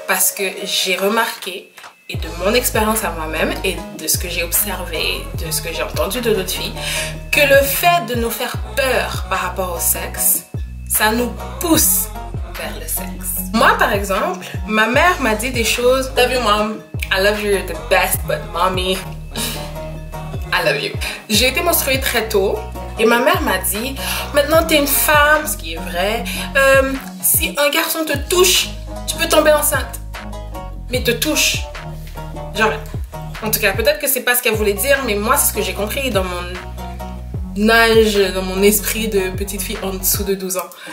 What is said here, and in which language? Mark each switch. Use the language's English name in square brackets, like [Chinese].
[French] Parce que j'ai remarqué, et de mon expérience à moi-même, et de ce que j'ai observé, de ce que j'ai entendu de d'autres filles, que le fait de nous faire peur par rapport au sexe, ça nous pousse vers le sexe. Moi, par exemple, ma mère m'a dit des choses. [English] Love you, mom. I love you, you're the best, but mommy, I love you. [French] J'ai été menstruée très tôt. Et ma mère m'a dit, maintenant t'es une femme, ce qui est vrai, si un garçon te touche, tu peux tomber enceinte. Mais te touche. Genre, en tout cas, peut-être que c'est pas ce qu'elle voulait dire, mais moi c'est ce que j'ai compris dans mon âge, dans mon esprit de petite fille en dessous de 12 ans.